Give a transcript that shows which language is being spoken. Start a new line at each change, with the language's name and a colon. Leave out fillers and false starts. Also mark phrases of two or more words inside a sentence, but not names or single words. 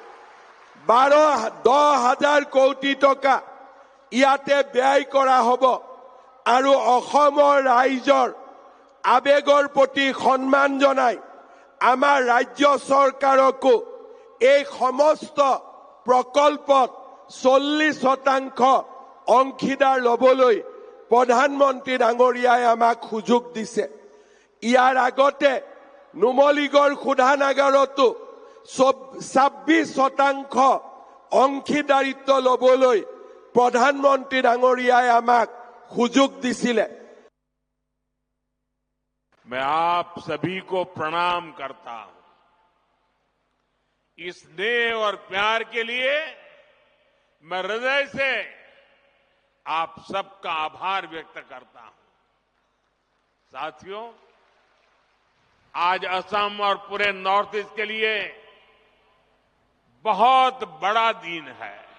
Assamese: 10,000 কোটি টকা ইয়াতে ব্যয় কৰা হ'ব আৰু অসমৰ ৰাইজৰ আবেগৰ প্ৰতি সন্মান জনাই আমাৰ ৰাজ্য চৰকাৰকো এই সমস্ত প্ৰকল্পত 40% অংশীদাৰ ল'বলৈ প্ৰধানমন্ত্ৰী ডাঙৰীয়াই আমাক সুযোগ দিছে। ইয়াৰ আগতে নুমলীগড় শোধানাগাৰতো 26% অংশীদাৰিত্ব ল'বলৈ প্ৰধানমন্ত্ৰী ডাঙৰীয়াই আমাক সুযোগ দিছিলে।
Hindi: मैं आप सभी को प्रणाम करता हूं। इस स्नेह और प्यार के लिए मैं हृदय से आप सबका आभार व्यक्त करता हूं। साथियों, आज असम और पूरे नॉर्थ ईस्ट के लिए बहुत बड़ा दिन है।